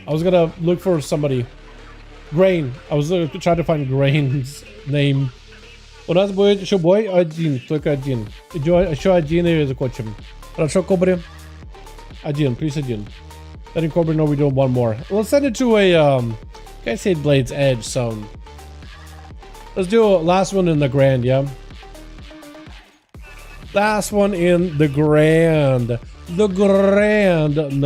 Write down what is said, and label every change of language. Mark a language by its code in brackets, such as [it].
[en] I was gonna look for somebody. Grain. I was trying to find Grain's name. [ru] У нас будет еще бой один, только один. Еще один и закончим. Хорошо, Кобри? Один, [en] please [ru] один. [en] Letting Cobra know we're doing one more. Let's send it to a, I say Blade's Edge, so... Let's do a last one in the Grand, yeah? Last one in the Grand. The Grand.